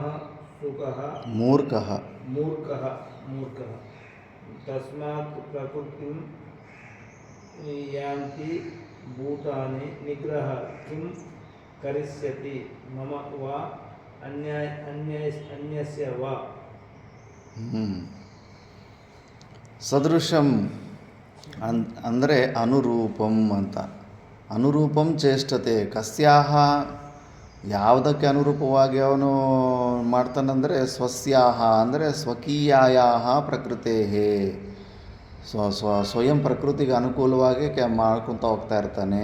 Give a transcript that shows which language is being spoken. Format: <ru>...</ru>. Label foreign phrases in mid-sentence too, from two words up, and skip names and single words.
<sa>మూర్ఖః తస్మాత్ ప్రకృతిం యాంతి భూతాని నిగ్రహ కిం కరిష్యతి మమ వా అన్యస్య వా.</sa> <kn>ಸದೃಶಂ ಅಂದರೆ ಅನುರೂಪಂ ಅಂತ.</kn> <sa>ಅನುರೂಪಂ ಚೇಷ್ಟತೆ ಕಸ್ಯಾಹ</sa> <kn>ಯಾವುದಕ್ಕೆ ಅನುರೂಪವಾಗಿ ಅವನು ಮಾಡ್ತಾನಂದರೆ ಸ್ವಸ್ಯಾಹ ಅಂದರೆ</kn> <sa>ಸ್ವಕೀಯಾಯಾಹ ಪ್ರಕೃತೇಃ</sa> <kn>ಸ್ವಯಂ ಪ್ರಕೃತಿಗೆ ಅನುಕೂಲವಾಗಿ ಮಾಡ್ಕೊತ ಹೋಗ್ತಾ ಇರ್ತಾನೆ.</kn>